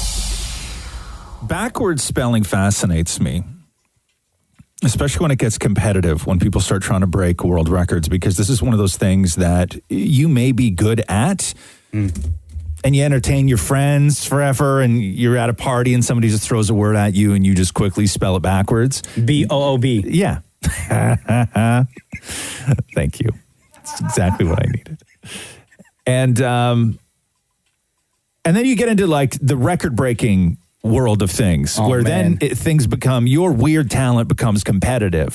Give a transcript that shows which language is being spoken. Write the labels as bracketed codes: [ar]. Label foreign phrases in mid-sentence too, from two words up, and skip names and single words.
[en] Backwards spelling fascinates me, especially when it gets competitive, when people start trying to break world records, because this is one of those things that you may be good at, and you entertain your friends forever, and you're at a party and somebody just throws a word at you and you just quickly spell it backwards. B-O-O-B. Yeah. Thank you. That's exactly what I needed. And then you get into like the record-breaking world of things, where then things become, your weird talent becomes competitive.